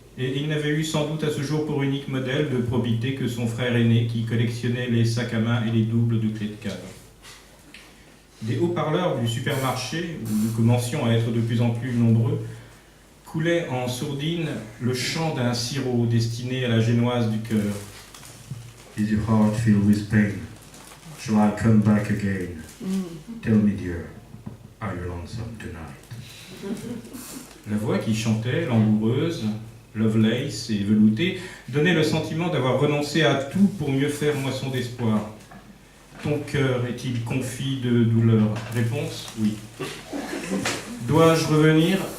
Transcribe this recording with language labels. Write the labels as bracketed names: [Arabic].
[French] Et il n'avait eu sans doute à ce jour pour unique modèle de probité que son frère aîné qui collectionnait les sacs à main et les doubles de clés de cave. Des haut-parleurs du supermarché, où nous commencions à être de plus en plus nombreux, coulait en sourdine le chant d'un sirop destiné à la génoise du cœur. [English] Is your heart filled with pain? Shall I come back again? Tell me, dear, are you lonesome tonight? [French] La voix qui chantait, langoureuse, Lovelace et veloutée, donnait le sentiment d'avoir renoncé à tout pour mieux faire moisson d'espoir. Ton cœur est-il confit de douleur? Réponse, oui. Dois-je revenir?